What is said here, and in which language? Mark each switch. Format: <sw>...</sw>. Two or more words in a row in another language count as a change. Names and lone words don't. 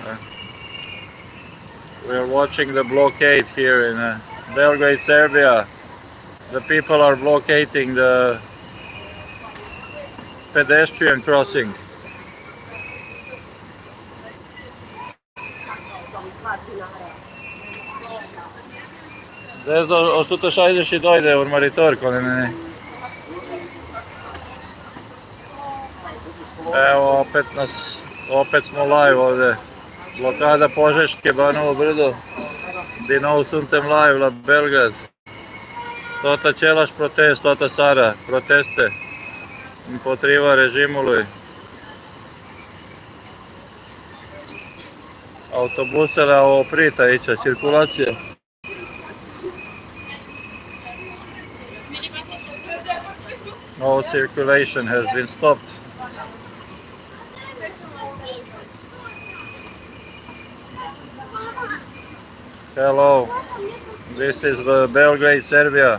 <en>We are watching the blockade here in Belgrade, Serbia. The people are blockading the pedestrian crossing.</en> <ro>There's 162 de urmăritori cu mine.</ro> <sr>Evo, opet smo live ovdje. Blokada Požeške, Banovo brdo.</sr> <ro>Din nou suntem live la Belgrade. Tot același protest, toată seara, proteste împotriva regimului. Autobusele au oprit aici circulație.</ro> <en>All circulation has been stopped. Hello, this is Belgrade, Serbia.</en>